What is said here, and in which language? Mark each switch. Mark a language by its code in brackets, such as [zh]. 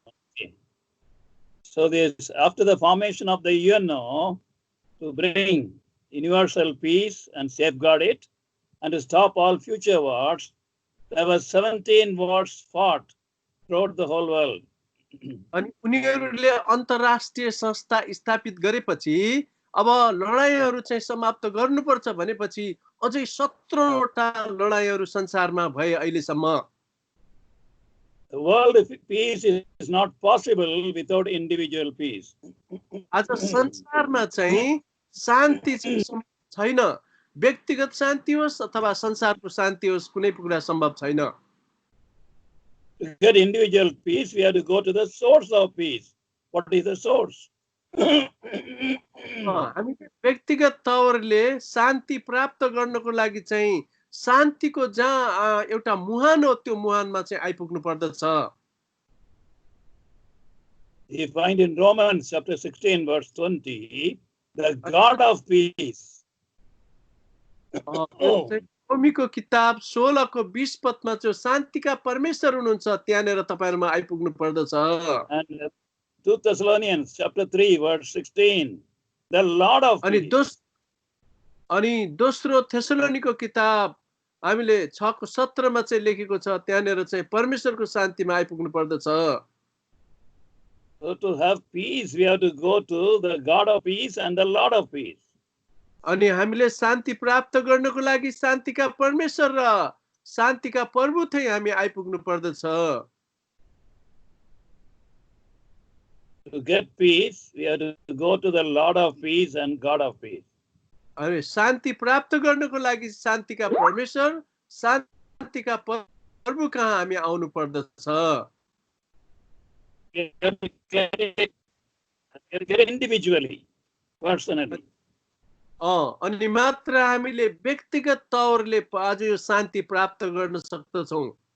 [en] Okay. So this after the formation of the UNO to bring universal peace and safeguard it and to stop all future wars, there were 17 wars fought throughout the whole world. [ne] अनि उनीहरूले अन्तर्राष्ट्रिय संस्था स्थापित गरेपछि अब लडाईहरू चाहिँ समाप्त गर्नुपर्छ भनेपछि अझै 17 वटा लडाईहरू संसारमा भए अहिलेसम्म। [en] The world peace is not possible without individual peace. [ne] आज संसारमा चाहिँ शान्ति चाहिँ छैन, व्यक्तिगत शान्ति होस् अथवा संसारको शान्ति होस्, कुनै कुरा सम्भव छैन। [en] To get individual peace, we have to go to the source of peace. What is the source? [ne] हामी व्यक्तिगत तवरले शान्ति प्राप्त गर्नको लागि चाहिँ शान्तिको जहाँ एउटा मुहान हो त्यो मुहानमा चाहिँ आइपुग्नु पर्दछ। [en] We find in Romans chapter 16 verse 20, the God of peace [ne] रोमीको किताब 16 को 20 पदमा चाहिँ शान्तिका परमेश्वर हुनुहुन्छ, त्यहाँनिर तपाईहरुमा आइपुग्नु पर्दछ। [en] And 2 Thessalonians chapter 3 verse 16, the Lord of [ne] अनि [en] peace. [ne] दोस्रो थेसलोनीको किताब हामीले 6 को 17 मा चाहिँ लेखेको छ, त्यहाँनिर चाहिँ परमेश्वरको शान्तिमा आइपुग्नु पर्दछ। [en] So to have peace, we have to go to the God of peace and the Lord of peace. [ne] अनि हामीले शान्ति प्राप्त गर्नको लागि शान्तिका परमेश्वर र शान्तिका प्रभु चाहिँ हामी आइपुग्नु पर्दछ। [en] To get peace, we have to go to the Lord of peace and God of peace. [ne] अनि शान्ति प्राप्त गर्नको लागि शान्तिका परमेश्वर शान्तिका प्रभु कहाँ हामी आउनु पर्दछ। [en] Get it individually, personally. [ne] अनि मात्र हामीले व्यक्तिगत तौरले आज यो शान्ति प्राप्त गर्न सक्दछौँ।